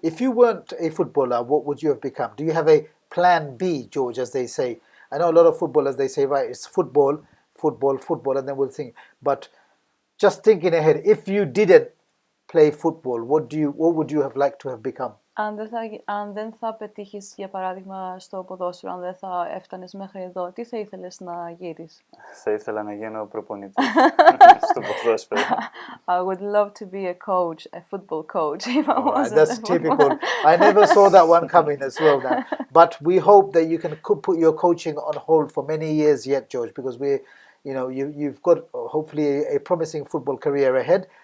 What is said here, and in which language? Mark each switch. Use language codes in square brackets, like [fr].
[en] If you weren't a footballer, what would you have become? Do you have a plan B, George, as they say? I know a lot of footballers, they say, right, it's football, and then we'll think. But just thinking ahead, if you didn't play football, what would you have liked to have become? [el] Αν δεν θα πετύχεις, για παράδειγμα, στο ποδόσφαιρο, αν δεν θα έφτανες μέχρι εδώ, τι θα ήθελες να γίνεις? Θα ήθελα να γίνω προπονητής στο ποδόσφαιρο. [en] I would love to be a coach, a football coach, if I wasn't that's typical. I never saw that one coming as well now. But we hope that you can put your coaching on hold for many years yet, George, because you've got hopefully a promising football career ahead.